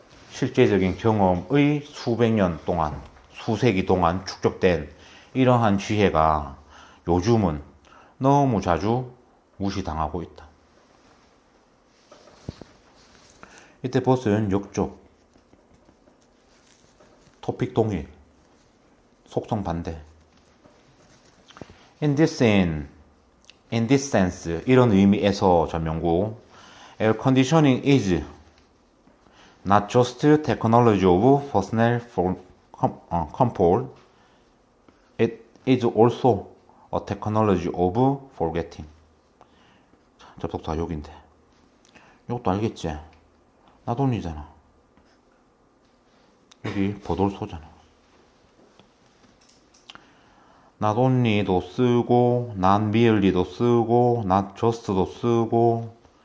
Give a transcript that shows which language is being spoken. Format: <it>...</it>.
<ko>실제적인 경험의 수백 년 동안, 수세기 동안 축적된 이러한 지혜가 요즘은 너무 자주 무시당하고 있다. 이때 버스는 역적, 토픽 동일, 속성 반대.</ko> <en>In this sense,</en> <ko>이런 의미에서 전명구,</ko> <en>air conditioning is not just technology of personal comfort, it is also a technology of forgetting.</en> <ko>접속사 여기인데, 이것도 알겠지? 나돈이잖아. 여기 버돌소잖아. not only도 쓰고, not merely도 쓰고, not just도 쓰고.</ko>